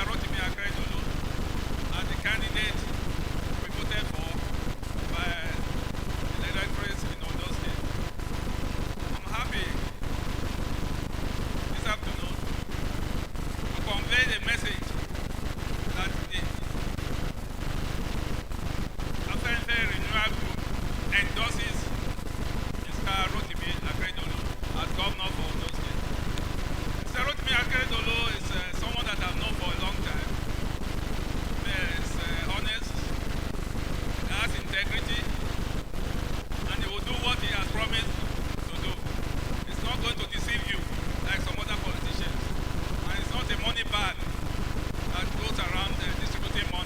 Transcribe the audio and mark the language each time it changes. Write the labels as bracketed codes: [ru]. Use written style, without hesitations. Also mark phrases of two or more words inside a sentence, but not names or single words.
[en] Rotimi Akeredolu as the candidate we voted for by the electorate in Ondo State. I'm happy this afternoon to convey the message that the Aketi Renewal Group endorses Mr. Rotimi Akeredolu as governor for Ondo State. Mr. Rotimi Akeredolu is someone that I've known for a long time. He is honest, he has integrity, and he will do what he has promised to do. He's not going to deceive you like some other politicians. And it's not a money bag that goes around distributing money.